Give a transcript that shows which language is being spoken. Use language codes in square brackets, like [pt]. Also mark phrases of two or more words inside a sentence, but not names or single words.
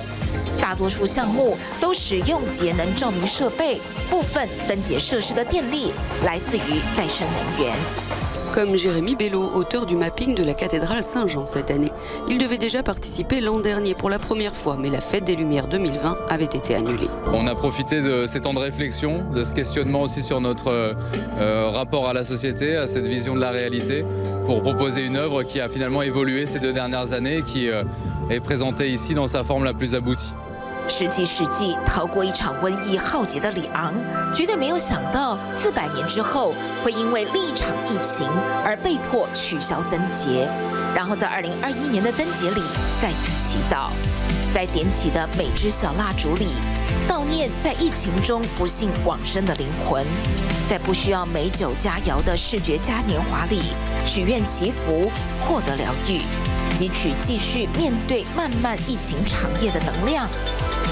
[zh] 大多数项目都使用节能照明设备，部分灯节设施的电力来自于再生能源。 [fr] Comme Jérémy Bello, auteur du mapping de la cathédrale Saint-Jean cette année. Il devait déjà participer l'an dernier pour la première fois, mais la Fête des Lumières 2020 avait été annulée. On a profité de ces temps de réflexion, de ce questionnement aussi sur notre rapport à la société, à cette vision de la réalité, pour proposer une œuvre qui a finalement évolué ces 2 dernières années et qui est présentée ici dans sa forme la plus aboutie. [zh] 17 世纪逃过一场瘟疫浩劫的里昂，绝对没有想到400年之后会因为另一场疫情而被迫取消灯节，然后在2021年的灯节里再次祈祷，在点起的每支小蜡烛里悼念在疫情中不幸往生的灵魂，在不需要美酒佳肴的视觉嘉年华里许愿祈福，获得疗愈，汲取继续面对漫漫疫情长夜的能量，